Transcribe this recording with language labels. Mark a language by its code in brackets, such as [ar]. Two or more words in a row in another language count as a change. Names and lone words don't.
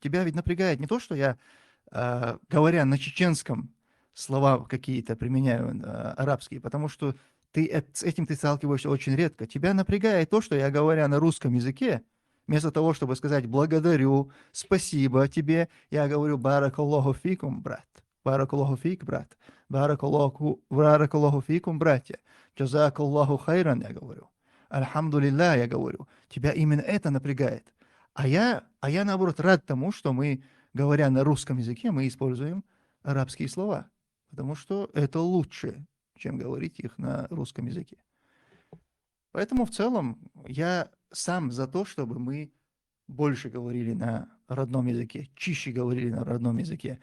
[ru] Тебя ведь напрягает не то, что я, говоря на чеченском, слова какие-то применяю арабские, потому что с этим ты сталкиваешься очень редко. Тебя напрягает то, что я, говоря на русском языке, вместо того, чтобы сказать «благодарю», «спасибо тебе», я говорю [ar] «بارك الله فيكم, [ru] брат». [ar] بارك الله فيك, брат. بارك الله فيكم, братья. جزاك الله خيرا, [ru] я говорю. Альхамдулилля, я говорю. Тебя именно это напрягает. А я наоборот рад тому, что мы, говоря на русском языке, мы используем арабские слова. Потому что это лучше, чем говорить их на русском языке. Поэтому в целом я сам за то, чтобы мы больше говорили на родном языке, чище говорили на родном языке.